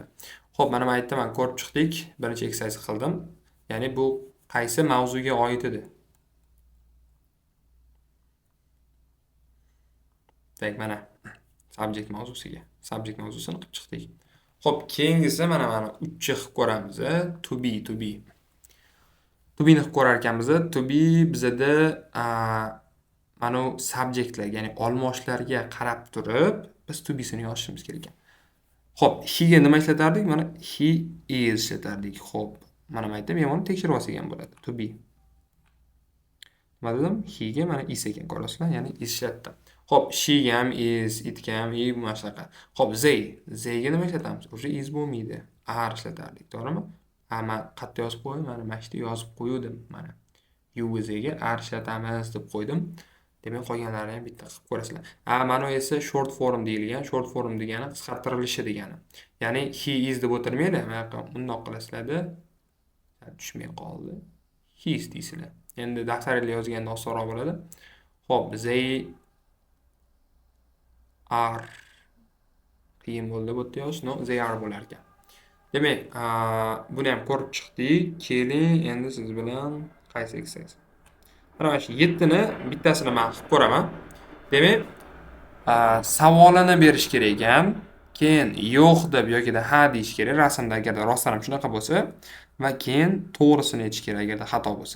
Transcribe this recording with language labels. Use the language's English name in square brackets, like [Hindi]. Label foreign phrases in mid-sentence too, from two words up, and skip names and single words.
[Uzbek] Xo'p, mana bu yerda men ko'rib chiqdik, birinchi exercise qildim. Ya'ni bu qaysi mavzuga oid edi? Demak, mana subject mavzusiga, subject mavzusini qilib chiqdik. Xo'p, keyingisi mana 3 qilib ko'ramiz. [English] To be. To be [Uzbek] ni qilib ko'rar ekanmiz. [English] To be [Uzbek] bizada mana subjektlar, ya'ni olmoshlarga qarab turib biz [English] to be [Uzbek] sini yozishimiz kerak ekan. Xo'p, he ga nima ishlatardik? Mana [English] he is [Uzbek] ishlatardik. Xo'p, mana bu yerda men buni tekshirib olsak ham bo'ladi. [English] To be. [Uzbek] Nima dedim? He ga mana is ekan, ko'rasizlar? Ya'ni is ishlatdim. Xo'p, she ga ham is, it ga ham i mana shunaqa. Xo'p, they ga nima ishlatamiz? O'sha is bo'lmaydi. Are ishlatardik, to'g'rimi? Men qayerda yozib qo'ydim? Mana shu yerda yozib qo'ydim. Mana ga are ishlatamiz deb qo'ydim. Demak, qolganlarini ham bitta qilib ko'rasizlar. Mana bu esa [English] short form [Uzbek] deyilgan. [English] Short form [Uzbek] degani qisqartirilishi degani. Ya'ni [English] he is [Uzbek] deb o'tirmaydi. Mana yoqqa bundoq qilasizlar-da. Tushmay qoldi. [English] He is [Uzbek] deysizlar. Endi daftaringizga yozganda osonroq bo'ladi. Xo'p, [English] they are [Uzbek] qiyin bo'ldi bu yerda yozish. No, [English] they are [Uzbek] bo'lar ekan. Demak, buni ham ko'rib chiqdik. Keling, endi siz bilan qaysi exercise? Mana shu 7 ni bittasini men qilib ko'raman. Demak, savolini berish kerak ekan. Keyin yo'q deb yoki ha deyish kerak. Rasmda agarda rostdan ham shunaqa bo'lsa va keyin to'g'risini aytish kerak agarda xato bo'lsa.